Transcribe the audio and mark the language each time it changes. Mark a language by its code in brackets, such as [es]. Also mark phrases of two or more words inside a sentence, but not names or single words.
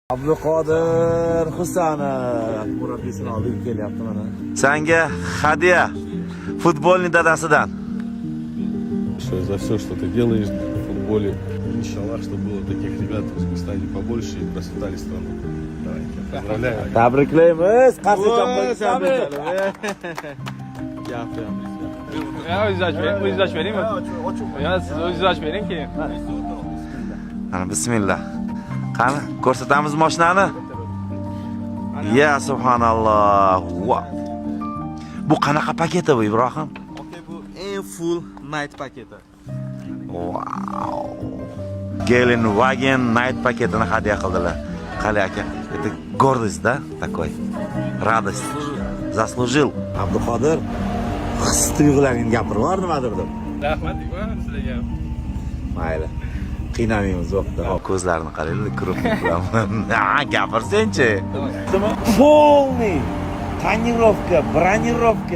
[uz] Abduqodir Husanov murabbiysining oldiga kelyapti mana. Senga hadya futbolning dadasidan. [ru] За все, что ты делаешь в футболе. Иншаллах, чтобы было таких ребят в Узбекистане побольше и процветали страну. Давайте, поздравляю. [uz] Tabriklaymiz. Qasddan qo'yishamiz. O'zingiz ochib beringmi? Yo, siz o'zingiz ochib bering keyin. Mana bismillah. Qani, ko'rsatamiz mashinani. [ar] يا سبحان الله. [uz] Bu qanaqa paketi bu Ibrohim? Bu eng [en] full night [uz] paketi. Wow. Gelenwagen night paketini hadya qildilar. Qali aka, [ru] это гордость, да, такой. Радость. Заслужил. [uz] Abduqodir his-tuyg'ularingni gapirib yubor nimadir deb. Rahmat sizlarga. Mayli. Qiynamaymiz vaqtda. Ko'zlarini qaranglar, kirib bilaman. Gapirsen-chi. [ru] Полный tonirovka, bronировка,